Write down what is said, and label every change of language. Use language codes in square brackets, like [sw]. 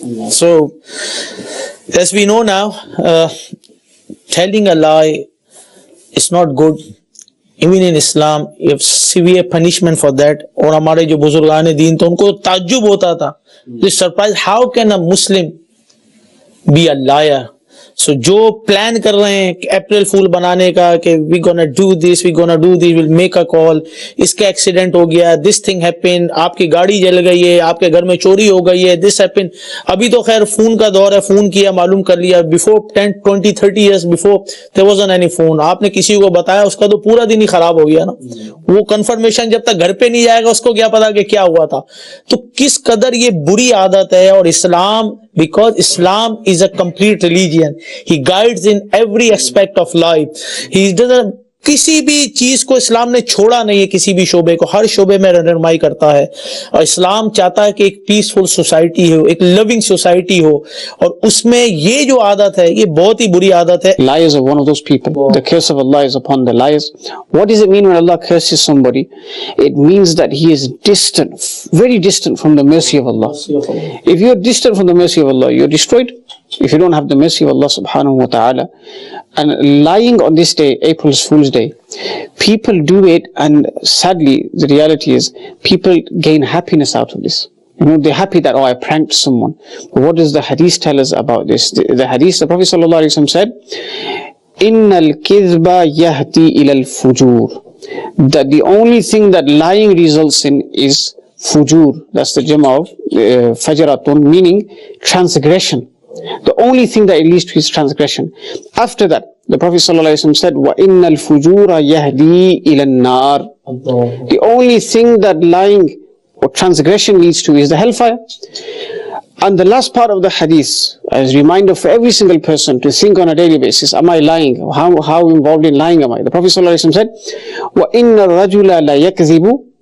[en] So, as we know now, telling a lie is not good. Even in Islam, you have severe punishment for that. [hi] और हमारे जो बुजुर्गान दीन तो उनको ताज्जुब होता था. [en] They surprised, how can a Muslim be a liar? [hi] So जो plan कर रहे हैं अप्रैल फूल बनाने का कि [en] we gonna do this, we'll make a call, [hi] इसका एक्सीडेंट हो गया, [en] this thing happened, [hi] आपकी गाड़ी जल गई है, आपके घर में चोरी हो गई है, [en] this happened. [hi] अभी तो खैर फोन का दौर है, फोन किया मालूम कर लिया. [en] Before 10, 20, 30 years before there wasn't any phone. [hi] आपने किसी को बताया उसका तो पूरा दिन ही खराब हो गया ना. वो कंफर्मेशन जब तक घर पे नहीं जाएगा उसको क्या पता कि क्या हुआ था. तो किस कदर ये बुरी आदत है. और इस्लाम, [en] because Islam is a complete religion, he guides in every aspect of life. He doesn't, [hi] किसी भी चीज को इस्लाम ने छोड़ा नहीं है, किसी भी शोबे को, हर शोबे में रहनुमाई करता है. और इस्लाम चाहता है कि एक पीसफुल सोसाइटी हो, एक लविंग सोसाइटी हो, और उसमें ये जो आदत है ये बहुत ही बुरी आदत है. [en] Liars are one of those people. The curse of Allah is upon the liars. What does it mean when Allah curses somebody? It means that he is distant, very distant from the mercy of Allah. If you're distant from the mercy of Allah, you're destroyed. If you don't have the mercy of Allah subhanahu wa ta'ala. And lying on this day, April Fool's Day, people do it, and sadly the reality is people gain happiness out of this. You know, they're happy that, oh, I pranked someone. But what does the hadith tell us about this? The hadith, the Prophet sallallahu alaihi wasallam said, [ar] "Innal kidhba yahdi ilal fujur." [en] That the only thing that lying results in is fujur. That's the jama of fajratun, meaning transgression. The only thing that it leads to is transgression. After that, the Prophet ﷺ said, [ar] وَإِنَّ الْفُجُورَ يَهْدِي إِلَى النَّارِ. [en] The only thing that lying or transgression leads to is the hellfire. And the last part of the hadith, as a reminder for every single person to think on a daily basis, am I lying? How involved in lying am I? The Prophet ﷺ said, [ar] وَإِنَّ الرَّجُلَ لَا يَكْذِبُ.